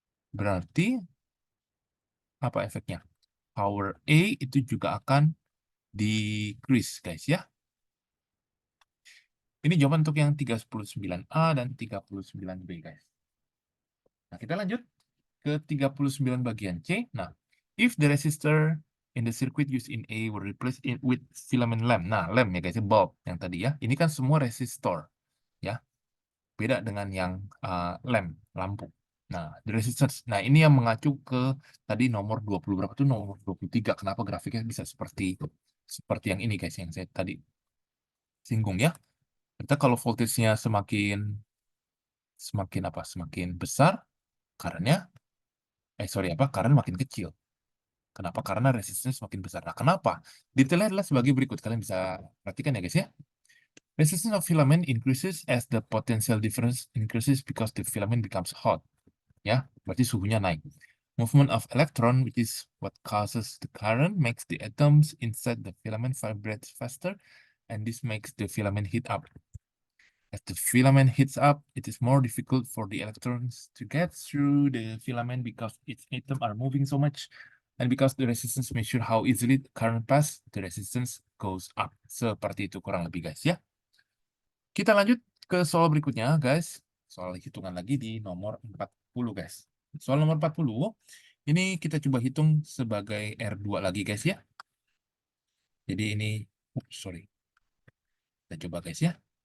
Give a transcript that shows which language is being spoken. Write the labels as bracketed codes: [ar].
[id] Berarti apa efeknya? Power A itu juga akan decrease, guys ya. Ini jawaban untuk yang 39A dan 39B, guys. Nah, kita lanjut ke 39 bagian C. [en] Nah, if the resistor in the circuit used in A were replaced with filament lamp. [id] Nah, lamp ya guys, bulb yang tadi ya. Ini kan semua resistor ya. Beda dengan yang lamp, lampu. Nah, the resistance. Nah, ini yang mengacu ke tadi nomor 20 berapa tuh, nomor 23. Kenapa grafiknya bisa seperti yang ini guys, yang saya tadi singgung ya. Kita kalau voltage-nya semakin apa? Semakin besar, karena karena makin kecil. Kenapa? Karena resistance semakin besar. Nah, kenapa? Detailnya adalah sebagai berikut. Kalian bisa perhatikan ya guys ya. [en] Resistance of filament increases as the potential difference increases because the filament becomes hot. [id] Ya, berarti suhunya naik. [en] Movement of electron, which is what causes the current, makes the atoms inside the filament vibrate faster, and this makes the filament heat up. As the filament heats up, it is more difficult for the electrons to get through the filament because its atoms are moving so much. And because the resistance measure how easily the current pass, the resistance goes up. [id] Seperti itu kurang lebih guys ya. Kita lanjut ke soal berikutnya guys. Soal hitungan lagi di nomor 40 guys. Soal nomor 40, ini kita coba hitung sebagai R2 lagi guys ya. Jadi ini, sorry. Kita coba guys ya.